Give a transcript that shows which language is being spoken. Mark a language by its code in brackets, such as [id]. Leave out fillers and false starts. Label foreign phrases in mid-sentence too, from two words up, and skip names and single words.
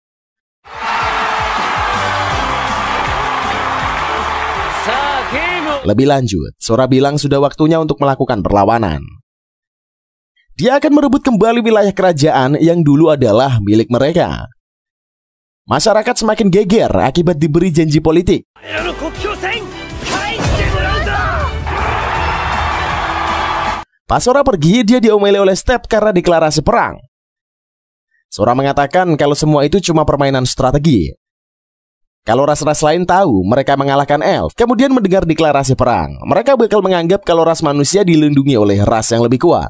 [id] Lebih lanjut, Sora bilang sudah waktunya untuk melakukan perlawanan. Dia akan merebut kembali wilayah kerajaan yang dulu adalah milik mereka. Masyarakat semakin geger akibat diberi janji politik. [ja] 我らの国境線返してもらうぞ。 [id] Sora Lebih lanjut, Sora bilang sudah waktunya untuk melakukan perlawanan. Dia akan merebut kembali wilayah kerajaan yang dulu adalah milik mereka. Masyarakat semakin geger akibat diberi janji politik. [ja] 我らの国境線返してもらうぞ。 [id] Pas Sora pergi, dia diomeli oleh Steph karena deklarasi perang. Sora mengatakan kalau semua itu cuma permainan strategi. Kalau ras-ras lain tahu mereka mengalahkan elf, kemudian mendengar deklarasi perang, mereka bakal menganggap kalau ras manusia dilindungi oleh ras yang lebih kuat.